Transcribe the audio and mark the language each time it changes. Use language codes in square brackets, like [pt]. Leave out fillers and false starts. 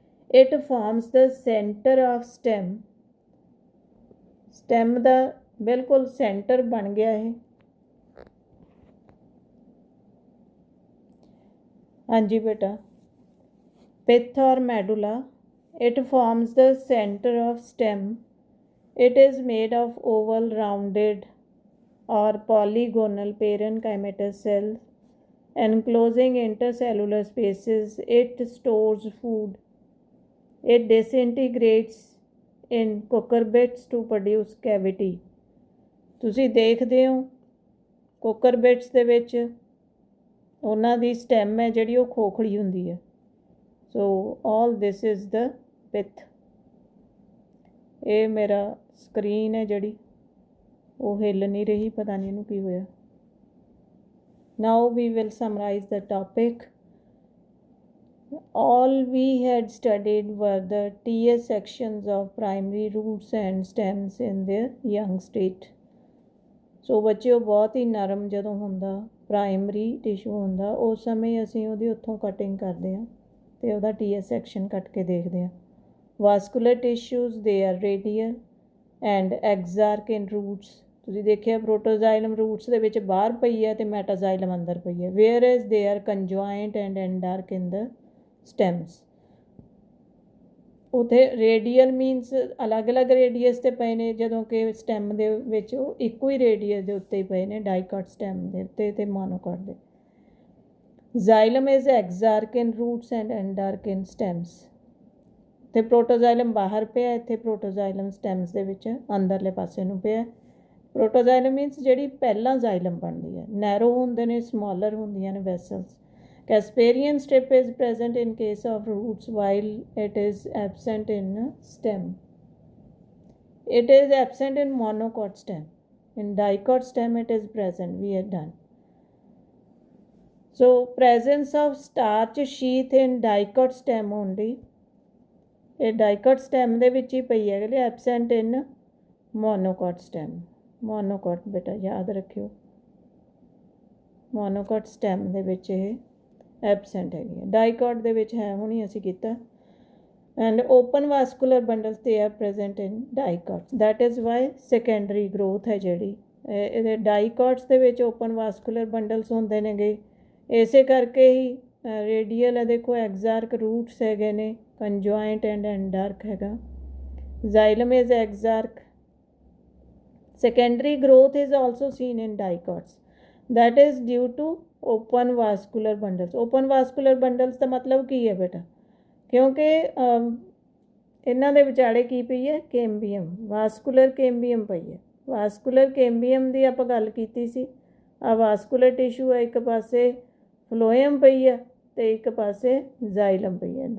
[en] It forms the centre of stem. [pa] Stem ਦਾ ਬਿਲਕੁਲ centre ਬਣ ਗਿਆ ਇਹ। ਹਾਂਜੀ ਬੇਟਾ, [en] Pith ਔਰ medulla, it forms the centre of stem. It is made of oval, rounded or polygonal parenchymatous cells enclosing intercellular spaces. It stores food. It disintegrates in cucurbits to produce cavity. [pa] ਤੁਸੀਂ ਦੇਖਦੇ ਹੋ ਕੁਕਰਬਿਟਸ ਦੇ ਵਿੱਚ ਉਹਨਾਂ ਦੀ ਸਟੈਮ ਹੈ ਜਿਹੜੀ ਉਹ ਖੋਖਲੀ ਹੁੰਦੀ ਹੈ। [en] So all this is the pith. [pa] ਇਹ ਮੇਰਾ ਸਕਰੀਨ ਹੈ ਜਿਹੜੀ ਉਹ ਹਿੱਲ ਨਹੀਂ ਰਹੀ, ਪਤਾ ਨਹੀਂ ਇਹਨੂੰ ਕੀ ਹੋਇਆ। [en] Now we will summarise the topic. All we had studied were the TS sections of primary roots and stems in their young state. [pa] ਸੋ ਬੱਚਿਓ ਬਹੁਤ ਹੀ ਨਰਮ ਜਦੋਂ ਹੁੰਦਾ, ਪ੍ਰਾਇਮਰੀ ਟਿਸ਼ੂ ਹੁੰਦਾ, ਉਸ ਸਮੇਂ ਅਸੀਂ ਉਹਦੀ ਉੱਥੋਂ ਕਟਿੰਗ ਕਰਦੇ ਹਾਂ ਅਤੇ ਉਹਦਾ TS ਸੈਕਸ਼ਨ ਕੱਟ ਕੇ ਦੇਖਦੇ ਹਾਂ। [en] Vascular tissues ਦੇ are radial and exarch in roots. [pa] ਤੁਸੀਂ ਦੇਖਿਆ ਪ੍ਰੋਟੋਜ਼ਾਈਲਮ ਰੂਟਸ ਦੇ ਵਿੱਚ ਬਾਹਰ ਪਈ ਹੈ ਅਤੇ ਮੈਟਾਜ਼ਾਈਲਮ ਅੰਦਰ ਪਈ ਹੈ। [en] Whereas they are conjoint and endarch in the stems. [pa] ਉੱਥੇ ਰੇਡੀਅਲ ਮੀਨਸ ਅਲੱਗ-ਅਲੱਗ ਰੇਡੀਅਸ 'ਤੇ ਪਏ ਨੇ, ਜਦੋਂ ਕਿ ਸਟੈਮ ਦੇ ਵਿੱਚ ਉਹ ਇੱਕੋ ਹੀ ਰੇਡੀਅਸ ਦੇ ਉੱਤੇ ਹੀ ਪਏ ਨੇ, ਡਾਈਕਾਟ ਸਟੈਮ ਦੇ ਉੱਤੇ ਅਤੇ ਮੋਨੋਕਾਟ ਦੇ। [en] Xylem is exarch in roots and endarch in stems. [pa] ਇੱਥੇ ਪ੍ਰੋਟੋਜ਼ਾਈਲਮ ਬਾਹਰ ਪਿਆ, ਇੱਥੇ ਪ੍ਰੋਟੋਜ਼ਾਈਲਮ ਸਟੈਮਸ ਦੇ ਵਿੱਚ ਅੰਦਰਲੇ ਪਾਸੇ ਨੂੰ ਪਿਆ। ਪ੍ਰੋਟੋਜ਼ਾਈਲਮ ਮੀਨਸ ਜਿਹੜੀ ਪਹਿਲਾਂ ਜ਼ਾਈਲਮ ਬਣਦੀ ਹੈ, ਨੈਰੋ ਹੁੰਦੇ ਨੇ, ਸਮਾਲਰ ਹੁੰਦੀਆਂ ਨੇ vessels. [en] Casparian strip is present in case of roots while it is absent in stem. It is absent in monocot stem. In dicot stem it is present. We are done. So presence of starch sheath in dicot stem only, [pa] ਇਹ dicot stem ਦੇ ਵਿੱਚ ਹੀ ਪਈ ਹੈ, [en] Absent in monocot stem। [pa] monocot ਬੇਟਾ ਯਾਦ ਰੱਖਿਓ, monocot stem ਦੇ ਵਿੱਚ ਇਹ ਐਬਸੈਂਟ ਹੈਗੀ ਹੈ, dicot ਦੇ ਵਿੱਚ ਹੈ ਹੋਣੀ, ਅਸੀਂ ਕੀਤਾ। [en] and open vascular bundles they are present in dicots, that is why secondary growth [pa] ਹੈ ਜਿਹੜੀ ਇਹਦੇ dicots ਦੇ ਵਿੱਚ open vascular bundles ਹੁੰਦੇ ਨੇਗੇ। ਇਸੇ ਕਰਕੇ ਹੀ ਰੇਡੀਅਲ ਹੈ ਦੇਖੋ ਐਗਜ਼ਾਰਕ ਰੂਟਸ ਹੈਗੇ ਨੇ, ਕੰਜੁਆਇੰਟ ਐਂਡ ਐਂਡਾਰਕ ਹੈਗਾ, [en] xylem is exarch। secondary growth is also seen in dicots, that is due to open vascular bundles। [pa] open vascular bundles ਦਾ ਮਤਲਬ ਕੀ ਹੈ ਬੇਟਾ, ਕਿਉਂਕਿ ਇਹਨਾਂ ਦੇ ਵਿਚਾਲੇ ਕੀ ਪਈ ਹੈ, ਕੇਂਬੀਅਮ, ਵਾਸਕੂਲਰ ਕੇਂਬੀਅਮ ਪਈ ਹੈ। ਵਾਸਕੂਲਰ ਕੇਂਬੀਅਮ ਦੀ ਆਪਾਂ ਗੱਲ ਕੀਤੀ ਸੀ, ਆ ਵਾਸਕੂਲਰ ਟਿਸ਼ੂ ਹੈ, ਇੱਕ ਪਾਸੇ ਫਲੋਇਮ ਪਈ ਹੈ ਅਤੇ ਇੱਕ ਪਾਸੇ ਜ਼ਾਈਲਮ ਪਈ ਹੈ।